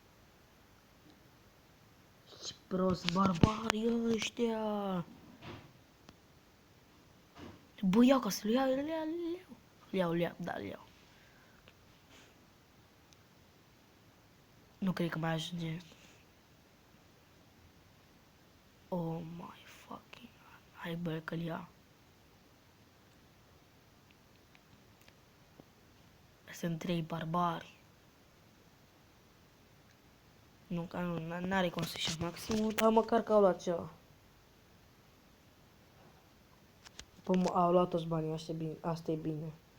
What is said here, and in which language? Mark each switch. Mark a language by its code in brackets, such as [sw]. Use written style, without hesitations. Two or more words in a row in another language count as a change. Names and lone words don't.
[ro] Ce prost barbarii ăștia! Bă, iau ca să-l iau, da, le iau. Nu cred că mai ajunge. [en] Oh my fucking god. [ro] Hai bă, că-l ia. Sunt 3 barbari. Nu, că nu, n-are cum să-și ia maximul, dar măcar că au luat ceva. Păi au luat toți banii, asta e bine.